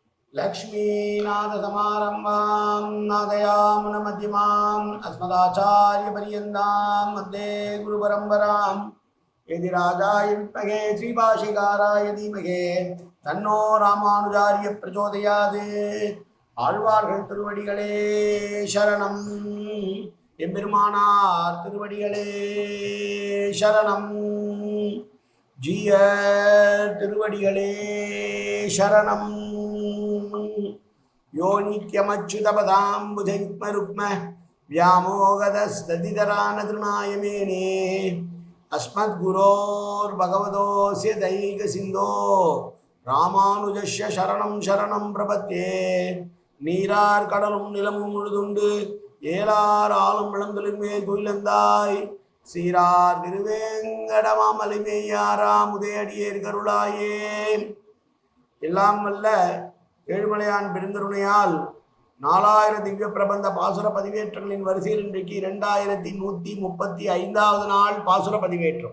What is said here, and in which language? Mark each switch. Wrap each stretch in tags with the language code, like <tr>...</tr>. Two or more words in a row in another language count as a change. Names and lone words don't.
<sa>लक्ष्मीनाथसमारम्भां नादयामुनमध्यमाम् अस्मदाचार्यपर्यन्तां वन्दे गुरुपरम्परां यदिराजाय विद्महे श्रीभाष्यकाराय धीमहि तन्नो रामानुजार्य प्रचोदयात्</sa> <ta>ஆழ்வார்கள் திருவடிகளே சரணம் எம்பெருமானார் திருவடிகளே சரணம் ஜீய திருவடிகளே சரணம்</ta> <sa>यो नित्यमच्युतपदाम्बुजयुग्मरुक्म व्यामोगदस्तदितरानतृणाय मेने अस्मद्गुरोर्भगवतोऽस्य दैकसिन्धो रामानुजस्य शरणं शरणं प्रपद्ये</sa> <ta>நீரார் கடலும் நிலமும் முழுதுண்டு ஏலார் ஆளும் விளங்கலின்மேல் துயிலந்தாய் சீரார் திருவேங்கடமாமலைமேயாராம் உதயடியேர் கருளாயே. எல்லாம் வல்ல ஏழுமலையான் பெருந்தருணையால் 4000 திவ்ய பிரபந்த பாசுர பதிவேற்றங்களின் வரிசையில் இன்றைக்கு 2135வது நாள் பாசுர பதிவேற்றம்.</ta>